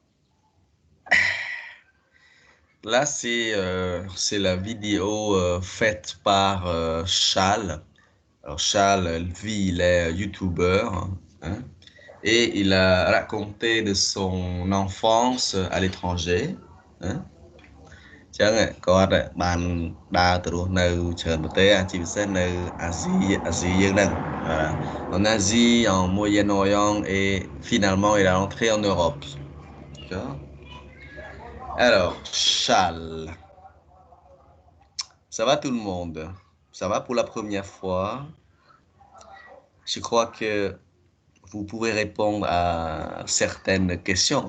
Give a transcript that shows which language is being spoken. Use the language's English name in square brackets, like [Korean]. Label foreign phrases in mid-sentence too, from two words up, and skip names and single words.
[French] Là, c'est la vidéo faite par Charles. Alors, Charles, lui, il est youtubeur, hein, et il a raconté de son enfance à l'étranger. Hein. [Khmer] ចឹងគាត់បានដើរទៅរស់នៅច្រើនប្រទេសជាពិសេសនៅអាស៊ីយើងហ្នឹង [French] en Asie en Moyen-Orient et finalement il est rentré en Europe. D'accord? Alors, Charles, ça va tout le monde? Ça va pour la première fois? Je crois que vous pouvez répondre à certaines questions.